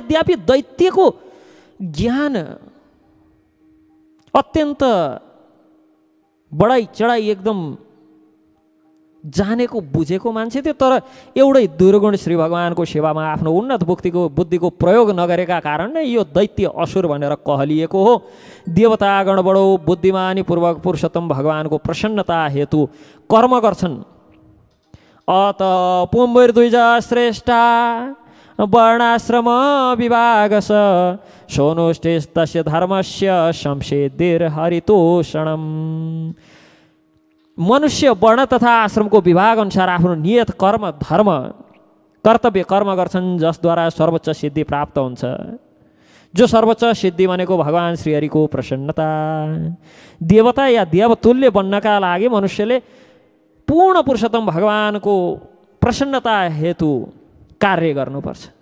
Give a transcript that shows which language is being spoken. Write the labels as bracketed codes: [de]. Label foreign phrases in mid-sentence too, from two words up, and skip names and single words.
[ne] यद्यपि दैत्यको ज्ञान अत्यन्त बढाइ चढाइ एकदम जानेको बुझेको मान्छे थियो, तर एउटै दुर्गुण श्री भगवानको सेवामा आफ्नो उन्नत बुद्धिको प्रयोग नगरेका कारण नै यो दैत्य असुर भनेर कहलिएको हो। देवतागण बडो बुद्धिमानी पूर्वक पुरुषोत्तम भगवानको प्रसन्नता हेतु कर्म गर्छन्। [sa] अत पुम्बुर्द्विज श्रेष्ठा वर्णाश्रम विभागस सोनुष्ठिस्तस्य धर्मस्य संसिद्धिर्हरितोषणम्। [ne] मनुष्य वर्ण तथा आश्रमको विभाग अनुसार आफ्नो नियत कर्म धर्म कर्तव्य कर्म गर्छन्, जसद्वारा सर्वोच्च सिद्धि प्राप्त हुन्छ। जो सर्वोच्च सिद्धि भनेको भगवान श्रीहरिको प्रसन्नता। देवता या देवतुल्य बन्नका लागि मनुष्यले पूर्ण पुरुषोत्तम भगवानको प्रसन्नता हेतु कार्य गर्नुपर्छ।